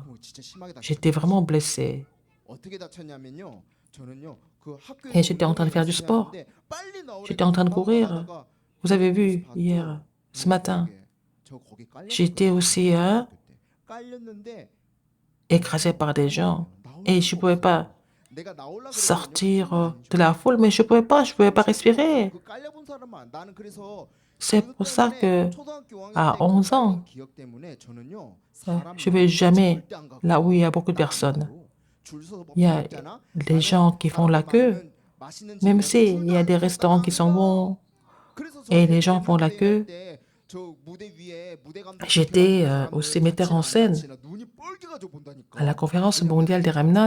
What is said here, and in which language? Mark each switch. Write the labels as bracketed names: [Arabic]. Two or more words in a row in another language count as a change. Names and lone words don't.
[French] J'étais vraiment blessée. Et j'étais en train de faire du sport. J'étais en train de courir. Vous avez vu hier, ce matin, j'étais aussi écrasé par des gens. Et je ne pouvais pas [Korean] 내가 나오려고 [French] sortir [Korean] 그랬는데 [French] de la foule, mais je ne pouvais pas respirer. [Korean] 그 깔려본 사람만 나는 그래서 [French] C'est [Korean] 그 [French] pour ça [Korean] 때문에 [French] que [Korean] 초등학교 5학년 [French] à [Korean] 때 [French] 11 ans, [Korean] 그 기억 때문에 저는요 [French] je ne vais jamais là où il y a beaucoup de personnes. Il y a des gens qui font la queue, même s'il y a des restaurants qui sont bons et les gens font la queue. J'étais au cimetière en scène, à la conférence mondiale des Remnants.